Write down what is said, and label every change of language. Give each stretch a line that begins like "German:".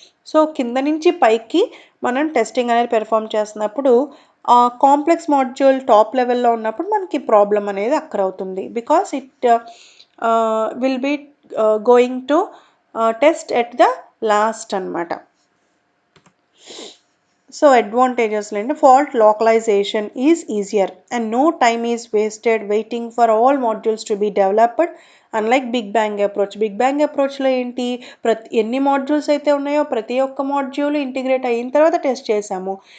Telugu: So కింద నుంచి పైకి మనం టెస్టింగ్ అనేది పెర్ఫామ్ చేస్తున్నప్పుడు కాంప్లెక్స్ మాడ్యూల్ టాప్ లెవెల్లో ఉన్నప్పుడు మనకి ప్రాబ్లం అనేది అక్కడ అవుతుంది,
English: because it will be going to test at the last
Telugu: అన్నమాట. సో అడ్వాంటేజెస్ అంటే
English: fault localization is easier and no time is wasted waiting for all modules to be developed, unlike
Telugu: big bang approach. Big bang అప్రోచ్లో ఏంటి, ఎన్ని modules అయితే ఉన్నాయో ప్రతి ఒక్క module integrate అయిన తర్వాత టెస్ట్ చేసాము.